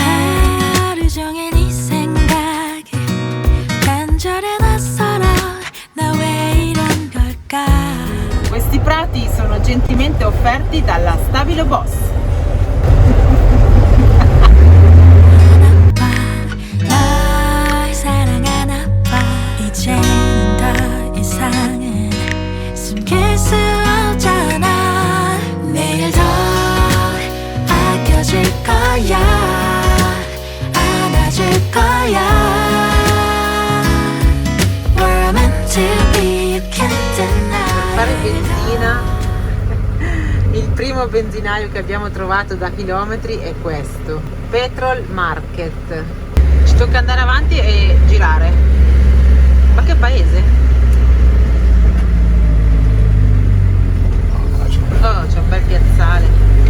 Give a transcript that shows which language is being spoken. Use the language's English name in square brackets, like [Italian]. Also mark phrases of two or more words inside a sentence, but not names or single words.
[Korean] 하루 종일 네 생각에 간절해 낯설어. 나 왜 이런 걸까? [Italian] Questi prati sono gentilmente offerti dalla Stabilo Boss. [Korean] 널 사랑하나 봐. 이제는 더 이상은 숨길 수 없잖아. 내일 더 아껴줄 거야. 안아줄 거야. [English] We're meant to be, you can't deny. [Italian] Fare benzina, il primo benzinaio che abbiamo trovato da chilometri è questo, Petrol Market. Ci tocca andare avanti e girare. Ma che paese? Oh, c'è un bel piazzale.